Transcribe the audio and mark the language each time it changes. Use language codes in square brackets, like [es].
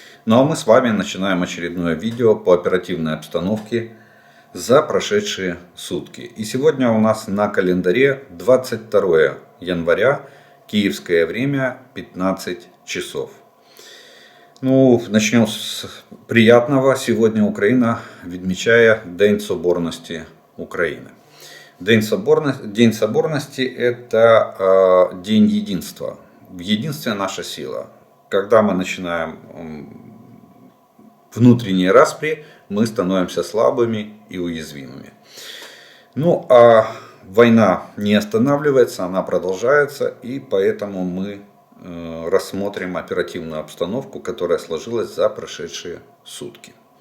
[ru] Ну а мы с вами начинаем очередное видео по оперативной обстановке за прошедшие сутки. И сегодня у нас на календаре 22 января, киевское время, 15 часов. Ну, начнем с приятного. [uk] Сегодня Украина відмічає День Соборності України. [ru] День соборности – это день единства. В единстве наша сила. Когда мы начинаем внутренние распри, мы становимся слабыми и уязвимыми. Ну, а война не останавливается, она продолжается, и поэтому мы рассмотрим оперативную обстановку, которая сложилась за прошедшие сутки.